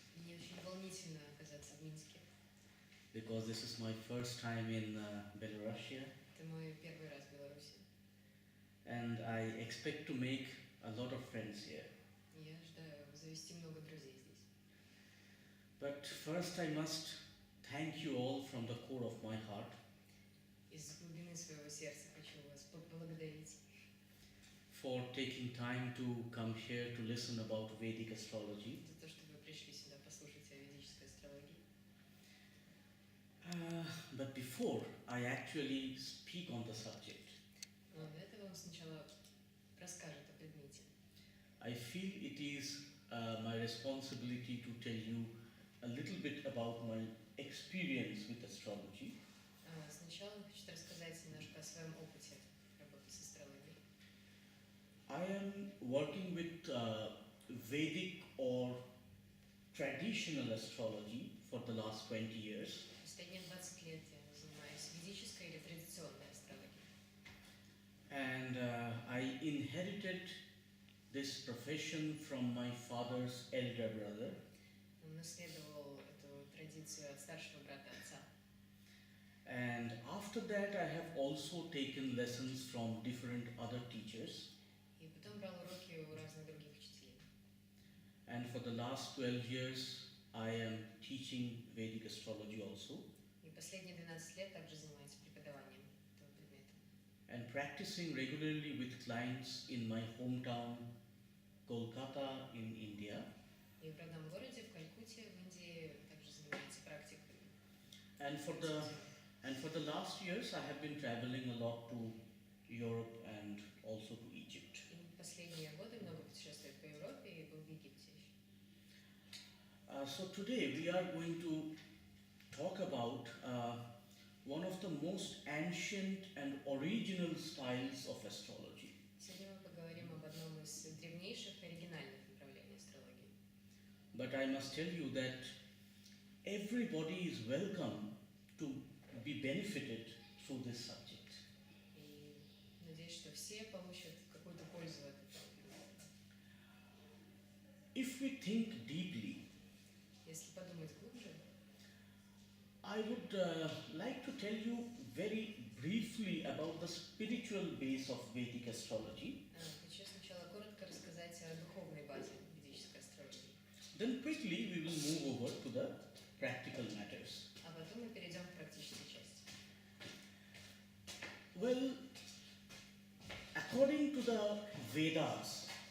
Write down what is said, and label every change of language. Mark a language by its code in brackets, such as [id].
[ru] Мне очень волнительно оказаться в Минске. [en] Because this is my first time in Belarus. [ru] Это мой первый раз в Беларуси. [en] And I expect to make a lot of friends here. [ru] И я ожидаю завести много друзей здесь. [en] But first I must thank you all from the core of my heart. [ru] Из глубины своего сердца хочу вас поблагодарить. [en] For taking time to come here to listen about Vedic astrology. [ru] За то, что вы пришли сюда послушать о ведической астрологии. [en] But before I actually speak on the subject, [ru] Но для этого он сначала расскажет о предмете. [en] I feel it is my responsibility to tell you a little bit about my experience with astrology. [ru] Сначала он хочет рассказать немножко о своем опыте работы с астрологией. [en] I am working with Vedic or traditional astrology for the last 20 years. [ru] Последние 20 лет я занимаюсь ведической или традиционной астрологией. [en] And I inherited this profession from my father's elder brother. [ru] Он наследовал эту традицию от старшего брата отца. [en] And after that I have also taken lessons from different other teachers. [ru] И потом брал уроки у разных других учителей. [en] And for the last 12 years I am teaching Vedic astrology also. [ru] И последние 12 лет также занимаюсь преподаванием этого предмета. [en] And practicing regularly with clients in my hometown, Kolkata in India. [ru] И в родном городе, в Калькутте, в Индии, также занимается практикой. [en] And for the last years I have been traveling a lot to Europe and also to Egypt. [ru] И последние годы много путешествует по Европе и был в Египте еще. [en] So today we are going to talk about one of the most ancient and original styles of astrology. [ru] Сегодня мы поговорим об одном из древнейших оригинальных направлений астрологии. [en] But I must tell you that everybody is welcome to be benefited through this subject. [ru] И надеюсь, что все получат какую-то пользу от этого. [en] If we think deeply, [ru] Если подумать глубже, [en] I would like to tell you very briefly about the spiritual base of Vedic astrology. [ru] хочу сначала коротко рассказать о духовной базе ведической астрологии. [en] Then quickly we will move over to the practical matters. [ru] А потом мы перейдем к практической части. [en] Well, according to the Vedas,